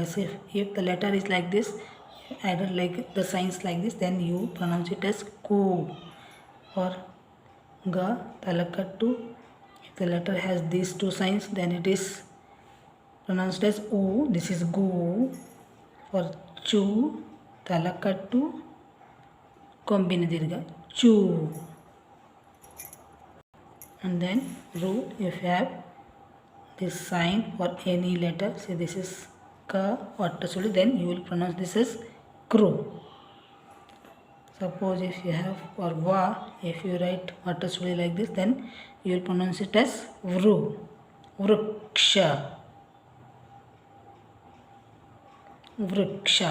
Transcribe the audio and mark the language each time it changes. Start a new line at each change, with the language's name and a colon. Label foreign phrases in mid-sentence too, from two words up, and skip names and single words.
English: So if the letter is like this, added like the signs like this, then you pronounce it as ku. Or ga, talakattu, if the letter has these two signs, then it is pronounced as u. This is gu. For chu, talakattu, combine dirgha, chu. And then ru, if you have this sign for any letter, say this is ka or tasuli, then you will pronounce this as kru. Suppose if you have for va, if you write vatasuli like this, then you will pronounce it as vru, vriksha, vriksha.